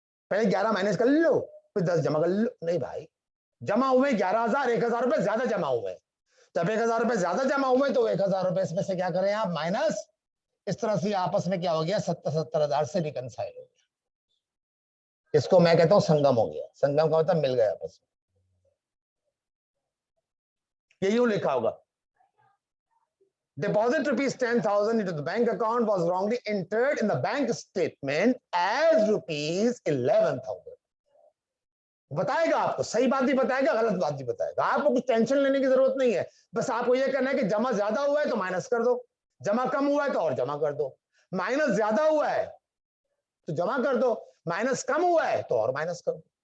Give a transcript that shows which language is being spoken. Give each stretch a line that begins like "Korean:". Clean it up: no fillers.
Hindi: पहले 11 माइनस कर लो, फिर 10 जमा कर लो। नहीं भाई, जमा हुए 11,000, 1,000 रुपए ज्यादा जमा हुए। तब 1,000 रुपए ज्यादा जमा हुए तो 1,000 रुपए इसमें से क्या करें आप? माइनस। इस तरह से आपस में क्या हो गया? 70,000 से रिकनसाइल हो गया। इसको मैं कहता हूं संगम हो गया। संगम का मतलब मिल गया आपस में। ये यूं लिखा होगा,
English: deposit rupees 10,000 into the bank account was wrongly entered in the bank statement as rupees 11,000।
Hindi: बताएगा आपको, सही बात भी बताएगा, गलत बात भी बताएगा। आपको कुछ टेंशन लेने की जरूरत नहीं है, बस आपको यह करना है कि जमा ज्यादा हुआ है तो माइनस कर दो, जमा कम हुआ है तो और जमा कर दो। माइनस ज्यादा हुआ है तो जमा कर दो, माइनस कम हुआ है तो और माइनस कर दो।